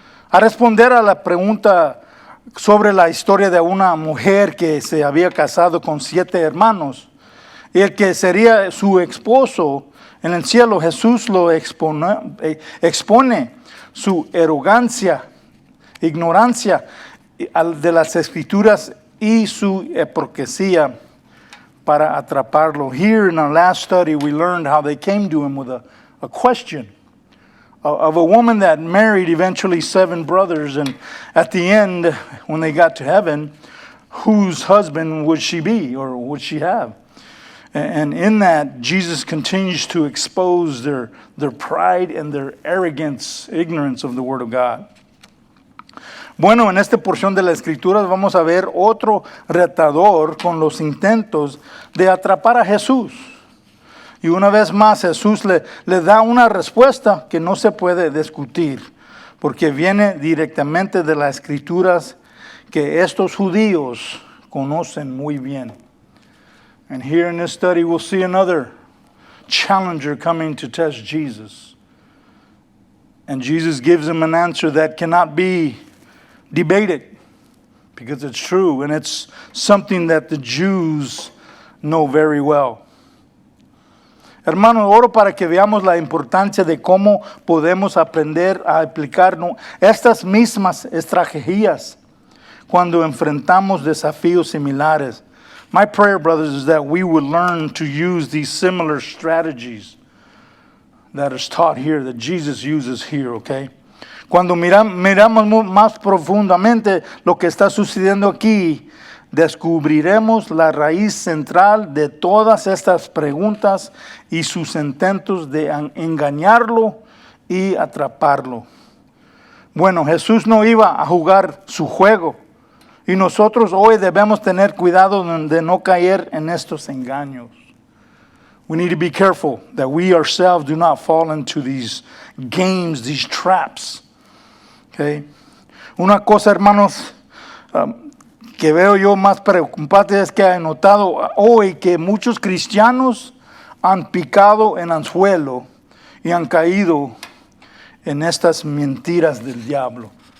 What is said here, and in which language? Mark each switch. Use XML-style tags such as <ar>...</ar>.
<es>A responder a la pregunta sobre la historia de una mujer que se había casado con 7 hermanos, y el que sería su esposo en el cielo, Jesús lo expone su arrogancia, ignorancia de las escrituras y su hipocresía para atraparlo.</es> <en>Here in our last study, we learned how they came to him with a question of a woman that married eventually 7 brothers, and at the end, when they got to heaven, whose husband would she be or would she have? And in that, Jesus continues to expose their pride and their arrogance, ignorance of the Word of God.</en> <es>Bueno, en esta porción de la Escritura vamos a ver otro retador con los intentos de atrapar a Jesús. Y una vez más Jesús le da una respuesta que no se puede discutir, porque viene directamente de las Escrituras que estos judíos conocen muy bien.</es> <en>And here in this study we'll see another challenger coming to test Jesus. And Jesus gives him an answer that cannot be debated, because it's true and it's something that the Jews know very well.</en> <es>Hermanos, oro para que veamos la importancia de cómo podemos aprender a aplicar estas mismas estrategias cuando enfrentamos desafíos similares.</es> <en>My prayer, brothers, is that we would learn to use these similar strategies that is taught here, that Jesus uses here, okay?</en> <es>Cuando miramos más profundamente lo que está sucediendo aquí, descubriremos la raíz central de todas estas preguntas y sus intentos de engañarlo y atraparlo. Bueno, Jesús no iba a jugar su juego, y nosotros hoy debemos tener cuidado de no caer en estos engaños.</es> <en>We need to be careful that we ourselves do not fall into these games, these traps. Okay?</en> <es>Una cosa, hermanos, que veo yo más preocupante es que he notado hoy que muchos cristianos han picado en anzuelo y han caído en estas mentiras del diablo.</es>